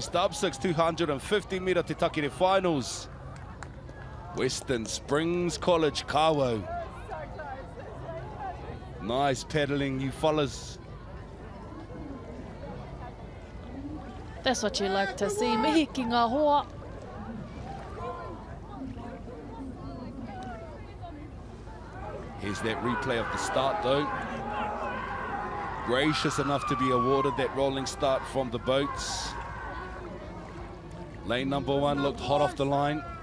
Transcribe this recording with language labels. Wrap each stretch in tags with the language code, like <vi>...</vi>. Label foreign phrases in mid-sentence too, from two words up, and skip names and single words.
<en>Dub 6, 250 metre Te Takere finals. Western Springs College, Kawo. Nice paddling, you fellas. That's what you like to see,</en> <mi>mihi ki ngā hoa.</mi> <en>Here's that replay of the start though. Gracious enough to be awarded that rolling start from the boats. Lane number 1 looked hot off the line.</en>